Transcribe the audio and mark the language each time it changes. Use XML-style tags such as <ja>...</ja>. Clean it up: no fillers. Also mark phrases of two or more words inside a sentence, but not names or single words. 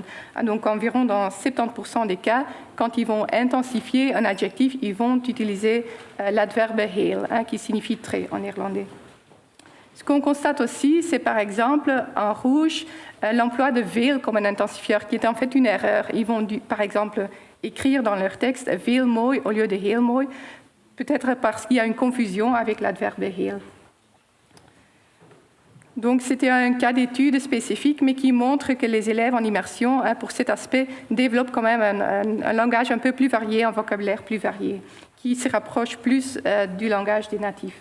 <fr>Donc environ dans 70% des cas, quand ils vont intensifier un adjectif, ils vont utiliser l'adverbe heel, qui signifie très en néerlandais. Ce qu'on constate aussi, c'est par exemple en rouge l'emploi de veel comme un intensifieur, qui est en fait une erreur. Ils vont par exemple écrire dans leur texte</fr> <nl>veel mooi</nl> <fr>au lieu de</fr> <nl>heel mooi,</nl> <fr>peut-être parce qu'il y a une confusion avec l'adverbe heel. Donc c'était un cas d'étude spécifique, mais qui montre que les élèves en immersion, pour cet aspect, développent quand même un langage un peu plus varié, un vocabulaire plus varié, qui se rapproche plus du langage des natifs.</fr>